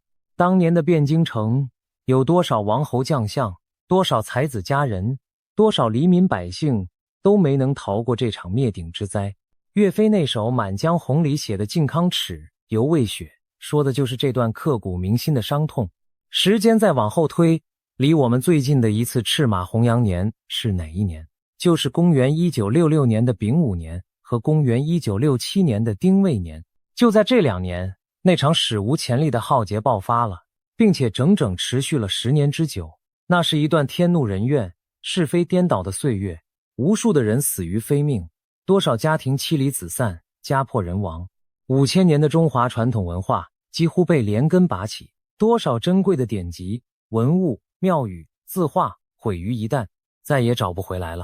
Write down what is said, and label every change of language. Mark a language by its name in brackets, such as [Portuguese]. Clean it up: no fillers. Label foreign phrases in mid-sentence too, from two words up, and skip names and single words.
[Chinese] 當年的汴京城，有多少王侯將相，多少才子佳人，多少黎民百姓，都沒能逃過這場滅頂之災。岳飛那首《滿江紅》裡寫的靖康恥，猶未雪，說的就是這段刻骨銘心的傷痛。時間再往後推，離我們最近的一次赤馬紅羊年是哪一年？就是公元1966年的丙午年和公元1967年的丁未年。就在这2年，那場史無前例的浩劫爆發了，並且整整持續了10年之久。那是一段天怒人怨、是非顛倒的歲月，無數的人死於非命，多少家庭妻離子散、家破人亡。5000年的中華傳統文化幾乎被連根拔起，多少珍貴的典籍、文物、廟宇、字畫毀於一旦，再也找不回來了。